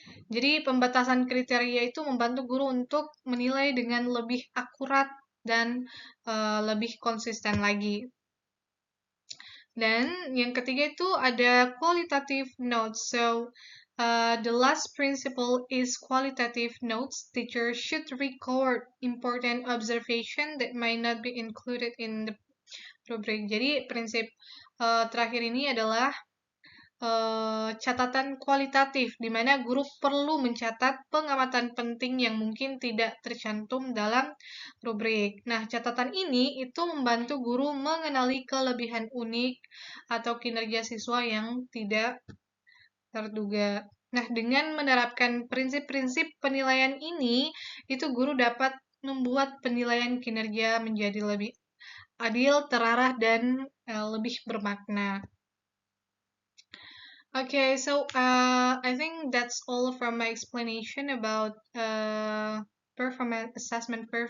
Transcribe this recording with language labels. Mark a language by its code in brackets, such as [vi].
[id] Jadi, pembatasan kriteria itu membantu guru untuk menilai dengan lebih akurat dan lebih konsisten lagi. Dan yang ketiga itu ada qualitative notes. [en] So, the last principle is qualitative notes. Teachers should record important observation that might not be included in the rubric. [id] Jadi prinsip terakhir ini adalah catatan kualitatif, di mana guru perlu mencatat pengamatan penting yang mungkin tidak tercantum dalam rubrik. Nah, catatan ini itu membantu guru mengenali kelebihan unik atau kinerja siswa yang tidak terduga. Nah, dengan menerapkan prinsip-prinsip penilaian ini, itu guru dapat membuat penilaian kinerja menjadi lebih adil, terarah, dan lebih bermakna. [en] Okay, so I think that's all from my explanation about performance assessment.